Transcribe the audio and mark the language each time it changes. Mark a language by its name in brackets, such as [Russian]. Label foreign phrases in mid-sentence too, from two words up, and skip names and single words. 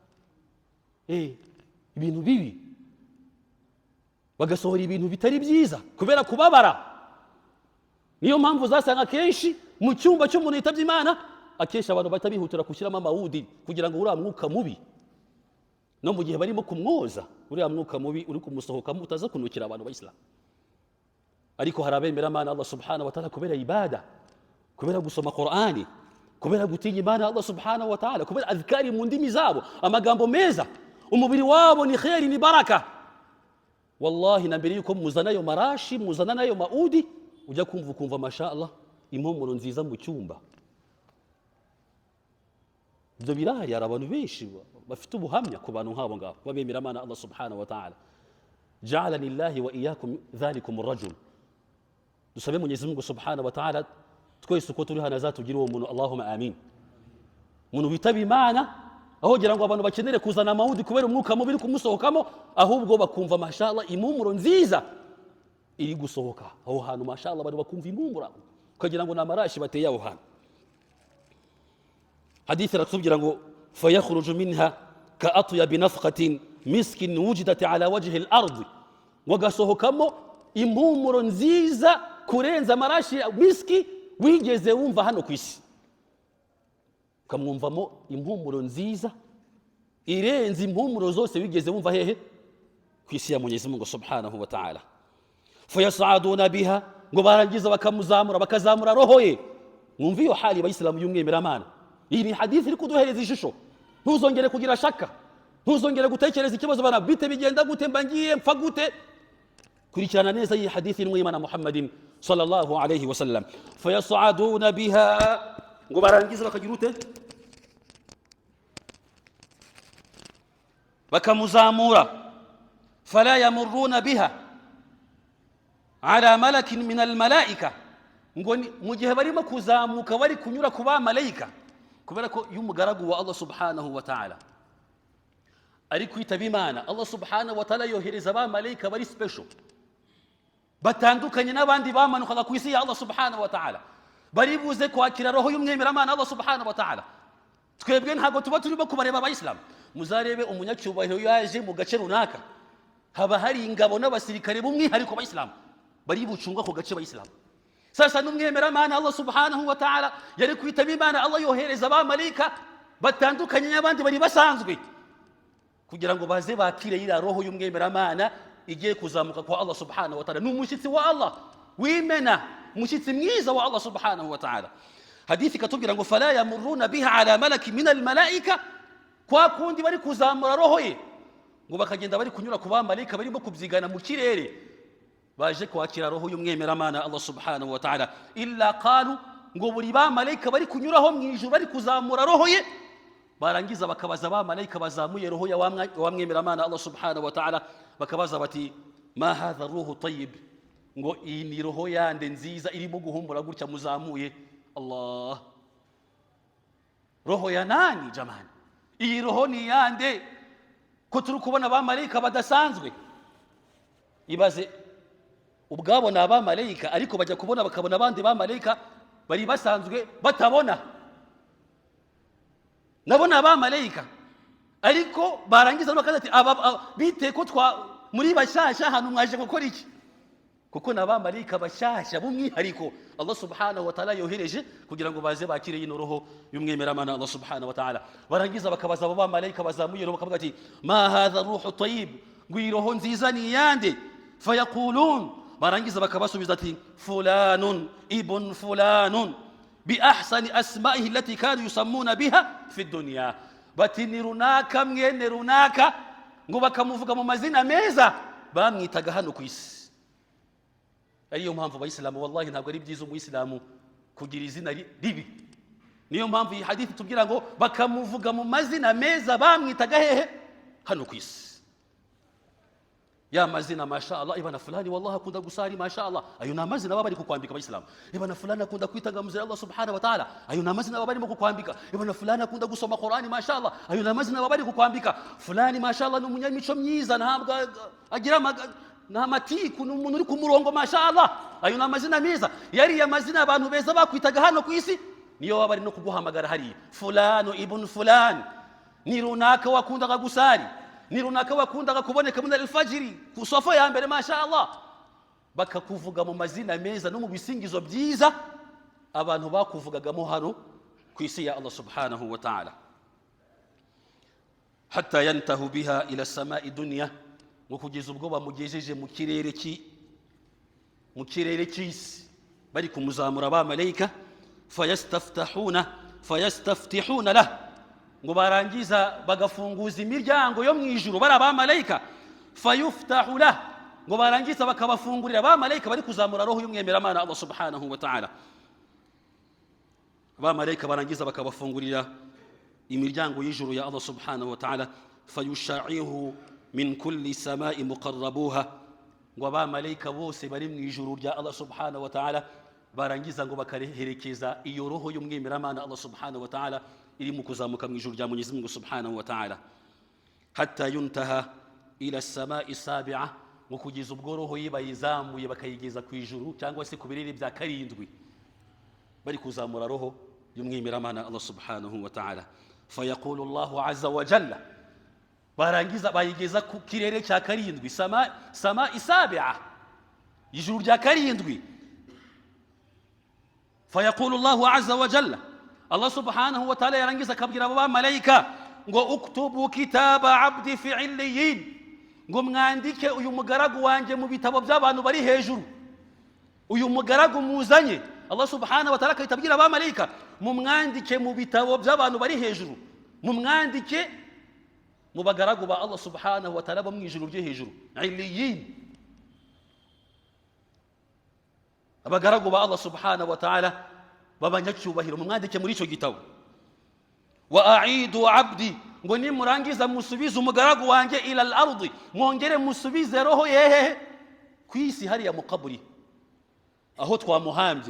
[Kinyarwanda] ibintu bibi bagasohora ibintu bitari byiza kubera kubabara niyo mpamvu zasanga kenshi mu cyumba cy'umuntu yitabye Imana akenshi abantu bahita bihutira gushyiramo amawudi kugira ngo uriya mwuka mubi no mu gihe barimo kumwoza uriya mwuka mubi uri kumusohokamo utaza kunukira abantu bayisilamu ariko hari abemeramana [Arabic] الله سبحانه وتعالى [Kinyarwanda] kubera ibada kubera gusoma Qur'ani kubera gutinya Imana [Arabic] الله سبحانه وتعالى [Kinyarwanda] kubera adhkari mu ndimi zabo amagambo meza umubiri wabo ni khairi ni baraka wallahi na mbere yuko muzana ayo marashi muzana nayo maudi ujya kumva mashallah impumuro nziza mu cyumba ibyo birahari hari abantu benshi bafite ubuhamya ku bantu nk'abo ngabo babemeramana [Arabic] الله سبحانه وتعالى جعلني الله وإياكم ذلكم الرجل [Kinyarwanda] dusabe [Swahili] Mwenyezi Mungu [Arabic] سبحانه وتعالى [Kinyarwanda] twese uko turi hano azatugira uwo muntu [Arabic] اللهم آمين [Kinyarwanda] umuntu witaba Imana aho gira ngo abantu bakenere kuzana amawudi kubera umwuka mubi kumusohokamo, ahubwo bakumva mashallah impumuro nziza iri gusohoka aho hantu. Mashallah abantu bakumva impumura ukagira ngo namarashi bateye aho hantu. Hadithi ratubwira ngo [Arabic] فيخرج منها كأطيب نفحة مسك وجدت على وجه الأرض, [Kinyarwanda] wagasohokamo impumuro nziza kurenza amarashi miski wigeze wumva hano kwisi. Ukamwumvamo impumuro nziza irenze impumuro zose wigeze wumva hehe kwisi ya [Swahili] Mwenyezi Mungu [Arabic] سبحانه وتعالى. فيصعدون بها, [Kinyarwanda] ngo barangiza bakamuzamura bakazamura roho ye. Mwumva iyo hali abayisilamu y'umwemeramana. Iyi ni hadithi iri kuduhereza ishusho. Ntuzongere kugira shaka, ntuzongere gutekereza ikibazo bana bite bigenda gute, mbangiye mpfa gute. Kurikirana neza iyi hadithi n'umwe y'Imana Muhammadin [Arabic] صلى الله عليه وسلم. فيصعدون بها, [Kinyarwanda] ngo barangiza bakagira ute, bakamuzamura. [Arabic] فلا يمرون بها على ملأ من الملائكة, [Kinyarwanda] ngo mu gihe barimo kuzamuka bari kunyura ku ba malaika, kubera ko y'umugaragu wa [Arabic] الله سبحانه وتعالى [Kinyarwanda] ari kwitaba Imana. [Arabic] الله سبحانه وتعالى [Kinyarwanda] yohereza ba malaika bari special, batandukanye n'abandi bamanukaga ku isi ya [Arabic] الله سبحانه وتعالى, [Kinyarwanda] bari buze kwakira roho y'umwemeramana [Arabic] الله سبحانه وتعالى. [Kinyarwanda] Twebwe ntago tuba turimo kubareba abayisilamu. Muzarebe umunyacyubahiro yaje mu gace runaka, haba hari ingabo n'abasirikare b'umwihariko abayisilamu bari bucunga ku gace abayisilamu. Sasa n'umwemeramana [Arabic] الله سبحانه وتعالى [Kinyarwanda] yari kwitaba Imana, Allah yohereza ba malaika batandukanye n'abandi bari basanzwe, kugira ngo baze bakire ira roho y'umwemeramana igiye kuzamuka kwa [Arabic] الله سبحانه وتعالى. [Kinyarwanda] N'umushyitsi wa Allah wimena, umushyitsi mwiza wa [Arabic] الله سبحانه وتعالى. [Kinyarwanda] Hadithi katubwira ngo [Arabic] فلا يمرون بها على ملأ من الملائكة, [Kinyarwanda] kwa kundi bari kuzamura roho ye, ngo bakagenda bari kunyura ku ba malaika barimo kubyigana mu kirere, baje kwakira roho y'umwemeramana [Arabic] الله سبحانه وتعالى. إلا قالوا, [Kinyarwanda] ngo buri ba malaika bari kunyuraho mu ijuru bari kuzamura roho ye, barangiza bakabaza ba malaika bazamuye roho ya wa mwemeramana [Arabic] الله سبحانه وتعالى, [Kinyarwanda] bakabaza bati [Arabic] ما هذا الروح الطيب, [Kinyarwanda] ngo iyi ni roho yande nziza irimo guhumbura gutya muzamuye. [Swahili] Allah, roho ya nani jamani? [Kinyarwanda] Iyi roho ni yande ko turi kubona ba malaika badasanzwe? Ibaze ubwabo na ba malaika, ariko bajya kubona bakabona abandi ba malaika bari basanzwe batabona. Nabona ba malaika, ariko barangiza bakaza ati bite ko muri bashasha hano mwaje gukora iki? Kuko na ba malaika bashasha b'umwihariko [Arabic] الله سبحانه وتعالى [Kinyarwanda] yohereje kugira ngo baze bakire yino roho y'umwemeramana [Arabic] الله سبحانه وتعالى. [Kinyarwanda] Barangiza bakabaza ba malaika bazamuye roho, bakavuga ati [Arabic] ما هذا الروح الطيب, [Kinyarwanda] ngo iyi roho nziza ni yande? [Arabic] فيقولون, [Kinyarwanda] barangiza bakabasubiza ati [Arabic] فلان بن فلان بأحسن أسمائه التي كانوا يسمونه بها في الدنيا, [Kinyarwanda] bati ni runaka mwene runaka, ngo bakamuvuga mu mazina meza bamwitaga hano ku isi. Ariyo mpamvu abayisilamu wallahi ntabwo ari byiza umuyisilamu kugira izina ribi. Niyo mpamvu iyi hadithi tubwira ngo bakamuvuga mu mazina meza bamwitaga hehe hano ku isi. Ya mazina mashallah, ibana fulani wallahi akunda gusari mashallah, ayo na mazina baba bari kukwambika abayisilamu. Ibana fulani akunda kwitangamuza [Arabic] الله سبحانه وتعالى, [Kinyarwanda] ayo na mazina baba bari kukwambika. Ibana fulani akunda gusoma Qur'ani mashallah, ayo na mazina baba bari kukwambika. Fulani mashallah ni umunyamico myiza, ntabwo agira n'amatiku, ni umuntu uri ku murongo mashallah, ayo na mazina meza. Yari ya mazina abantu beza bakwitaga hano ku isi, niyo baba bari no kuguhamagara hariya. [Arabic] فلان بن فلان, [Kinyarwanda] ni runaka wakundaga gusari, ni runaka wakundaga kuboneka muri alfajiri ku sofa ya mbere mashallah, bakakuvuga mu mazina meza no mu bisingizo byiza abantu bakuvugagamo hano ku isi ya [Arabic] الله سبحانه وتعالى. حتى ينتهوا بها إلى السماء الدنيا, [Kinyarwanda] ngo kugeza ubwo bamugejeje mu kirere cy'isi bari kumuzamura ba malaika. [Arabic] فيستفتحون له, [Kinyarwanda] ngo barangiza bagafunguza imiryango yo mu ijuru bari ba malaika. [Arabic] فيفتح له, [Kinyarwanda] ngo barangiza bakabafungurira ba malaika bari kuzamura roho y'umwemeramana [Arabic] الله سبحانه وتعالى. [Kinyarwanda] Ba malaika barangiza bakabafungurira imiryango y'ijuru ya [Arabic] الله سبحانه وتعالى. فيشيعه من كل سماء مقربوها, [Kinyarwanda] ngo ba malaika bose bari mu ijuru rya [Arabic] الله سبحانه وتعالى [Kinyarwanda] barangiza ngo bakareherekeza iyo roho y'umwemeramana [Arabic] الله سبحانه وتعالى [Kinyarwanda] iri mu kuzamuka mu ijuru rya [Swahili] Mwenyezi Mungu [Arabic] سبحانه وتعالى, حتى ينتهى إلى السماء السابعة, [Kinyarwanda] ngo kugeza ubwo roho ye bayizamuye bakayigeza ku ijuru cyangwa se ku birere bya karindwi, bari kuzamura roho y'umwimeramana [Arabic] الله سبحانه وتعالى. فيقول الله عز وجل, [Kinyarwanda] barangiza bayigeza ku kirere cya karindwi, [Arabic] السماء السابعة, [Kinyarwanda] ijuru rya karindwi. [Arabic] فيقول الله عز وجل, الله سبحانه وتعالى [Kinyarwanda] yarangiza akabwira abo bamalayika ngo [Arabic] اكتبوا كتاب عبدي في عليين, [Kinyarwanda] ngo mwandike uyu mugaragu wanjye mu bitabo by'abantu bari hejuru. Uyu mugaragu muzanye, [Arabic] الله سبحانه وتعالى [Kinyarwanda] akayitabwira abamalayika, mumwandike mu bitabo by'abantu bari hejuru, mumwandike mu bagaragu ba [Arabic] الله سبحانه وتعالى [Kinyarwanda] bo mu ijuru ryo hejuru, illiyin, abagaragu ba [Arabic] الله سبحانه وتعالى [Kinyarwanda] babanyacyubahiro, mumwandike muri icyo gitabo. [Arabic] وأعيدوا عبدي, [Kinyarwanda] ngo nimurangiza musubize umugaragu wanjye [Arabic] إلى الأرض, [Kinyarwanda] mwongere musubize roho yehe ku isi hariya mu kaburi aho twamuhambye.